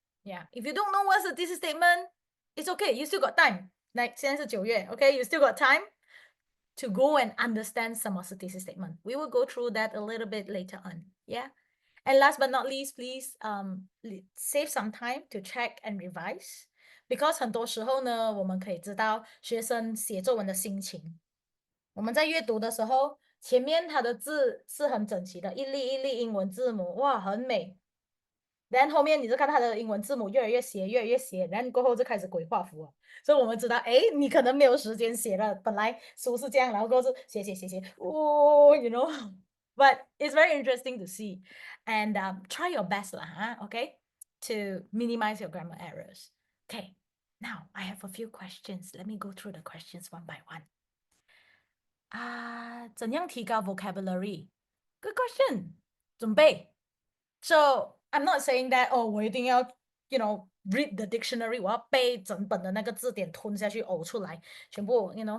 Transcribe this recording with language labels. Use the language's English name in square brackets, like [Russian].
[English] yeah if you don't know what's a thesis statement it's okay you still got time like 现在是9月 okay you still got time to go and understand some of the thesis statement. We will go through that a little bit later on. Yeah. And last but not least, please save some time to check and revise. [Chinese] Because 很多时候呢，我们可以知道学生写作文的心情。我们在阅读的时候，前面他的字是很整齐的，一粒一粒英文字母，哇，很美。然后后面你就看他的英文字母越来越斜，然后过后就开始鬼画符了。 [English] 所以我们知道，哎，你可能没有时间写了，本来书是这样，然后过后是写，哦， you know but it's very interesting to see and try your best lah, okay to minimize your grammar errors okay now I have a few questions let me go through the questions one by one [Chinese] 怎样提高 vocabulary? [English] Good question. 准备。 [Chinese] So I'm not saying that 我一定要 read the dictionary，我要背整本的那个字典吞下去呕出来，全部